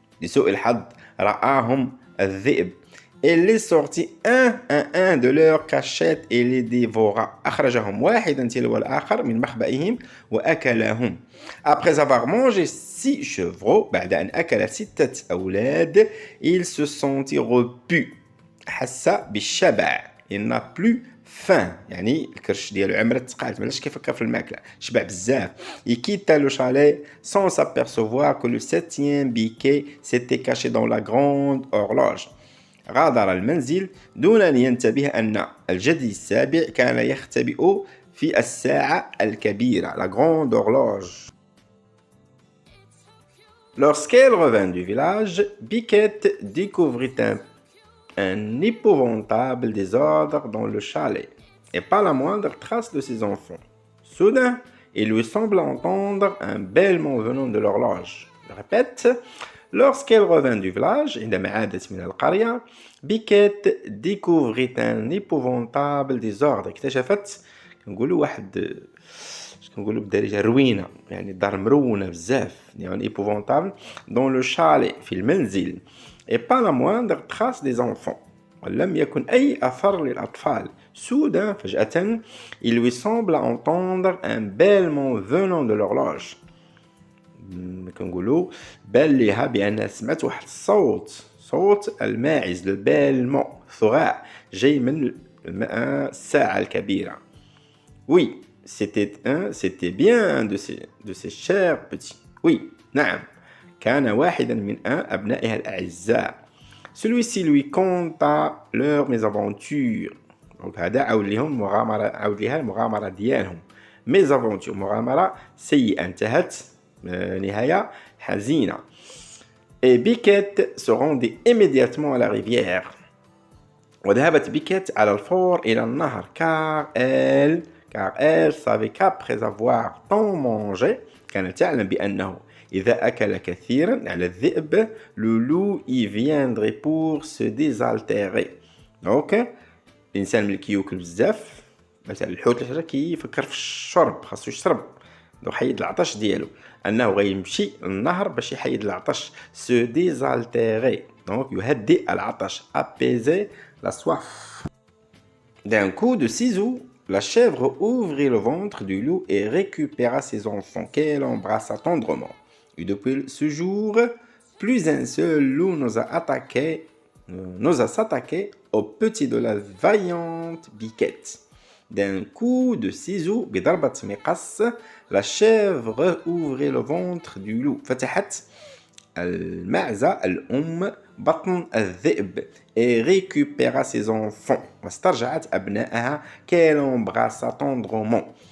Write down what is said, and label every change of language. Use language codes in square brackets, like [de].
[ar] لسوء الحظ رآهم الذئب. [fr] Il les sortit un de leurs cachettes et les dévora. [ar] أخرجهم واحدا تلو الآخر من مخبئهم وأكلهم. [fr] Après avoir mangé 6 chevreaux, [ar] بعد أن أكل 6 أولاد, [fr] il se sentit repu. [ar] حس بالشبع. [fr] Il n'a plus faim. [ar] يعني الكرش ديالو عمرت تقالت مالاش كيفكر في الماكلة. شبع بزاف. [fr] Il quitta le chalet sans s'apercevoir que le 7e biquet s'était caché dans la grande horloge. [ar] غادر المنزل دون أن ينتبه أن الجدي السابع كان يختبئ في الساعة الكبيرة, [fr] la grande horloge. Lorsqu'elle revint du village, Biquette découvrit un épouvantable désordre dans le chalet et pas la moindre trace de ses enfants. Soudain, il lui sembla entendre un bêlement venant de l'horloge. Je répète. Lorsqu'elle revint du village, [ar] عندما عادت من القرية, [fr] Biquette découvrit un épouvantable désordre. [ar] اكتشفت نقولوا واحد كنقولوا بالدارجه روينه، يعني الدار مرونه بزاف، يعني ايبوفونتابل دون لو شالي في المنزل [fr] et pas la moindre trace des enfants. [ar] ولم يكن أي أثر للأطفال. [fr] Soudain, [ar] فجأة, [fr] il lui semble entendre un bêlement venant de l'horloge. [ar] كنقولوا بان ليها بأنها سمعت واحد الصوت، صوت الماعز، le bêlement، ثغاء جاي من الساعة الكبيرة. [fr] Oui, c'était bien un de ces chers petits. Oui, [ar] نعم. كان واحدا من أبنائها الأعزاء. [fr] Celui-ci lui conta leur mésaventures. [ar] Donc هذا عاود ليها المغامرة ديالهم. Mésaventures، مغامرة سيئة انتهت نهاية حزينة. [fr] Et Biquette se rendit immédiatement à la rivière. [ar] وذهبت بيكيت على الفور إلى النهر [fr] car elle savait qu'après avoir tant mangé [ar] كانت تعلم بأنه إذا أكل كثيرا على الذئب [fr] le loup y viendrait pour se désaltérer. [ar] donc الإنسان ملي كيوكل بزاف مثلا الحوت الحجر كيفكر في الشرب، خاصو يشرب، دونك حيد العطش ديالو، أنه غيمشي للنهر باش يحيد العطش. [fr] se désaltérer donc [ar] يهدئ العطش، [fr] apaiser la soif. D'un coup de ciseau, la chèvre ouvrit le ventre du loup et récupéra ses enfants qu'elle embrassa tendrement. Et depuis ce jour, plus un seul loup n'osa s'attaquer au petit de la vaillante Biquette. D'un coup de ciseau, [ar] بضربة مقص, [fr] la chèvre ouvrit le ventre du loup. [ar] فتحت المعزة الأم بطن الذئب [fr] et récupéra ses enfants. [ar] واسترجعت أبنائها [fr] qu'elle embrassa tendrement.